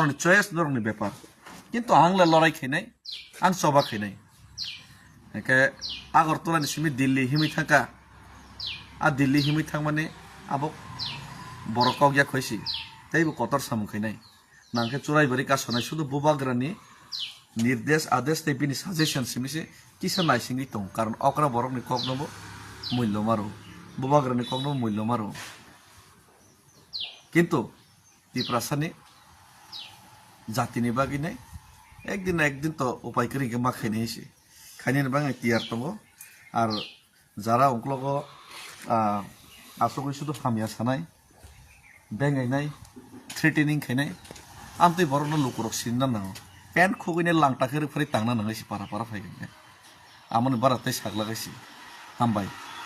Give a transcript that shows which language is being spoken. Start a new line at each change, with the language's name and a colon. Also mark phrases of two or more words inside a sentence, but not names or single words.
Kok Borok: धरनि चয়েস धरनि बेपार किन्तु आंला लड़ाई खैनाय आं सबा खैनाय एके आगरतलानि सिमि दिल्ली हिमै थांका आ दिल्ली हिमै थां माने आबो बरकाव गया खैसि तैबो कतर सामु खैनाय नांखे चुराइबारि कासनाय शुधु बुबाग्रानि निर्देश आदेश तै बिनि साजेशन सिमिसे किसा नायसिंगै दं कारण अकरा बरकनि ककनबो मूल्य मारो बुबाग्रानि ककनबो मूल्य मारो किन्तु तिप्रासानि जातिनि बागिनाय एकदिन तो उपाय करी के मा खाइने हिसि खाइने बाङाय तियार दङो आर जारा अंक्लगो आसगै शुधु हामिया सानाय बेंगायनाय थ्रेटेनिं खाइनाय आमतै बरनो लुकुरक सिनना नांगौ पेन खुगैने लांटाखै फरै तांना नांगैसि पारा पारा फायगोन आमोन बारातै सागलागायसि हामबाय।